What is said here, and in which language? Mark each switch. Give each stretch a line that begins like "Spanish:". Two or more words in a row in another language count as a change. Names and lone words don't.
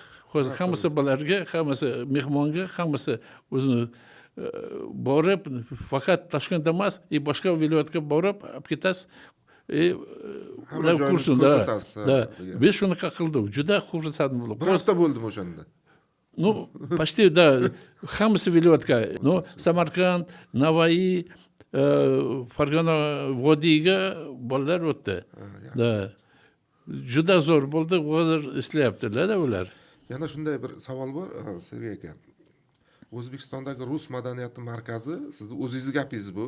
Uzbek: Hozir hammasi bolalarga, hammasi mehmonga, hammasi o'zini borib, faqat Toshkentda emas, boshqa viloyatga borib, olib ketasiz. Ular kursunda. Biz shunaqa qildik. Juda xursand bo'ldik. Bir hafta bo'ldimi o'shanda?
Russian: Ну, почти, да.
Uzbek: Hammasi viloyatga. No, Samarqand, Navoiy, Farg'ona vodiyga bolalar o'tdi. Da. Juda zo'r bo'ldi, hozir ishlayaptilar ular. Yana shunday bir savol bor, Sergey aka. O'zbekistondagi Rus madaniyati markazi, sizni o'zingiz gapingiz bu.